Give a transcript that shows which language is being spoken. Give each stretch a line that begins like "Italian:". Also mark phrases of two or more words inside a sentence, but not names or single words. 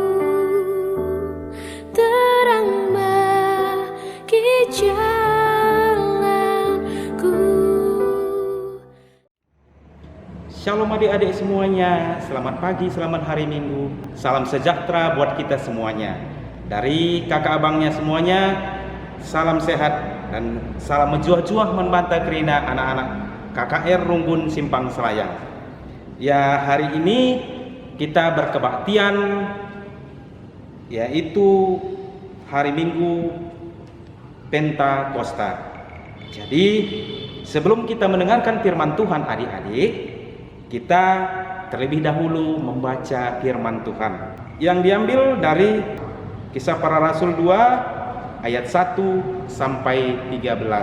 Indonesian: Terang bagi jalanku. Shalom adik-adik semuanya, selamat pagi, selamat hari Minggu. Salam sejahtera buat kita semuanya. Dari kakak abangnya semuanya, salam sehat dan salam menjuah-juah membantah kerina anak-anak KKR Runggun Simpang Selayang. Ya, hari ini kita berkebaktian, yaitu hari Minggu Pentakosta. Jadi, sebelum kita mendengarkan firman Tuhan adik-adik, kita terlebih dahulu membaca firman Tuhan yang diambil dari Kisah Para Rasul 2 ayat 1 sampai 13.